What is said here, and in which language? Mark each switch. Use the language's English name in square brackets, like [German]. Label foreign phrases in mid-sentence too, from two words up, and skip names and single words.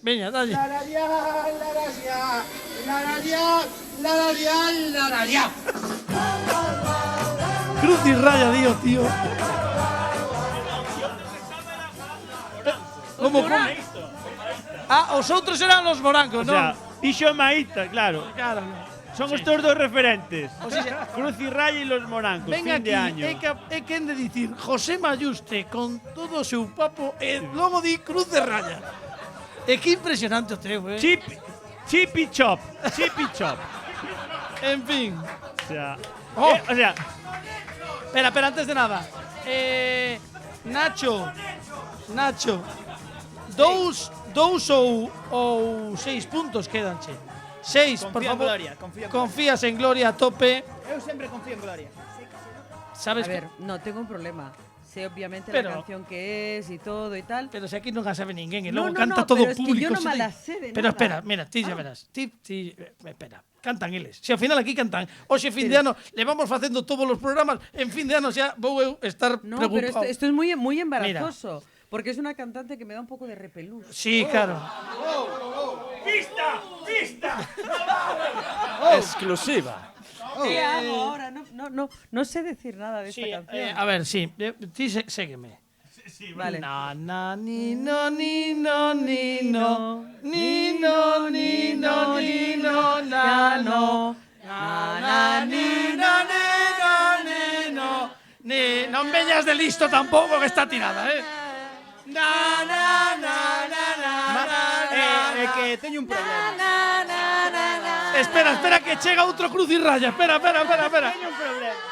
[Galician] Veña, dalle. Cruz y raya, tío. [Spanish] ¿Cómo? [Galician] Ah, os outros eran los morancos, [Spanish] O sea, [Galician] non? Dixo Maíta, claro. Claro. [Spanish] Son estos dos referentes. O sea, Cruz y Raya y los morancos. Venga fin de año. [Galician] é quen de dicir José Mayuste con todo o seu papo e logo di Cruz de Raya. É que impresionante o teu, Chip y chop. En fin. [Spanish] O sea, o sea, espera, antes de nada. [Galician] Nacho. Dous ou 6 puntos quedanche. 6, por Confía en favor. Gloria, Confías en Gloria a tope. Eu sempre confío en Gloria. Sabes [Spanish] A ver, no tengo un problema. Sé obviamente Pero- la canción que es y todo y tal. [Galician] Pero si aquí non a sabe ninguén e [Spanish] No, [Galician] logo [Spanish] no, [Galician] canta [Spanish] no, [Galician] todo [Spanish] pero es que [Galician] público. [Spanish] yo no [Galician] se [Spanish] me te- la sé de Pero nada. [Galician] espera, mira, ti [Spanish] ya verás. [Galician] Espera, cantan eles. Si ao final aquí cantan. Hoxe fin de ano levamos facendo todos os programas. En fin de ano xa vou eu estar [Spanish] No, pero [Galician] preocupado. [Spanish] esto es muy embarazoso. Porque es una cantante que me da un poco de repelús. Sí, claro. ¡Pista! Exclusiva. ¿Qué hago ahora? No sé decir nada de esta canción. [Galician] A ver, sí, ti ségueme. [Spanish] Sí, vale. Na na ni no ni no ni no ni no ni no ni no na no na na ni no ni no ni no ni [Galician] non veñas de listo tampouco que está tirada, Na na na na na. É que teño un problema. Espera que chega outro Cruz y Raya. Espera. Teño un problema.